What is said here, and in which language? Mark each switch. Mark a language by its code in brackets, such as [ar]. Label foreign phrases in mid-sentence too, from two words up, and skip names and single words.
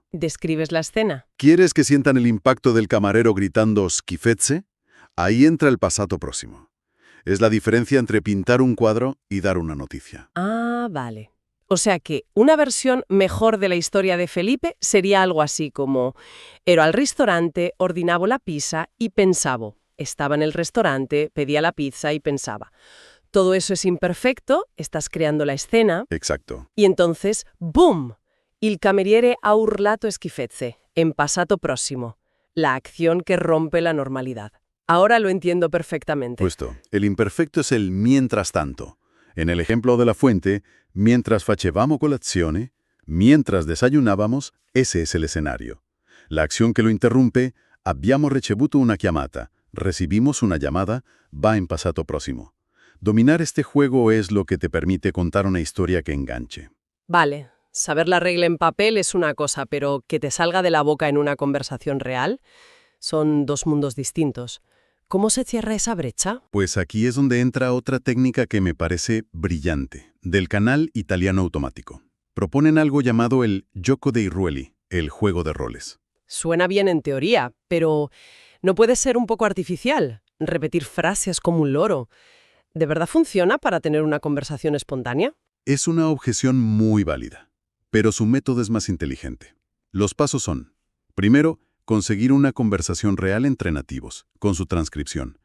[es] ¿Describes la escena? ¿Quieres que sientan el impacto del camarero gritando schifezze? Ahí entra el [it] passato próximo. [es] Es la diferencia entre pintar un cuadro y dar una noticia. Ah, vale. O sea que una versión mejor de la historia de Felipe sería algo así como [it] ero al ristorante, ordinavo la pizza [es] y pensavo. Estaba en el restaurante, pedía la pizza y pensaba. Todo eso es imperfecto, estás creando la escena. Exacto. Y entonces, ¡boom! [it] Il cameriere ha urlato schifezze, [es] en passato próximo. La acción que rompe la normalidad. Ahora lo entiendo perfectamente. Justo. El imperfecto es el mientras tanto. En el ejemplo de la fuente, mientras [it] facevamo colazione, [es] mientras desayunábamos, ese es el escenario. La acción que lo interrumpe, [it] abbiamo ricevuto una chiamata, [es] recibimos una llamada, va en [it] passato próximo. [es] Dominar este juego es lo que te permite contar una historia que enganche. Vale, saber la regla en papel es una cosa, pero que te salga de la boca en una conversación real son dos mundos distintos. ¿Cómo se cierra esa brecha? Pues aquí es donde entra otra técnica que me parece brillante, del canal Italiano Automático. Proponen algo llamado el [it] gioco dei ruoli, [es] el juego de roles. Suena bien en teoría, pero ¿no puede ser un poco artificial? Repetir frases como un loro. ¿De verdad funciona para tener una conversación espontánea? Es una objeción muy válida, pero su método es más inteligente. Los pasos son, primero, conseguir una conversación real entre nativos, con su transcripción.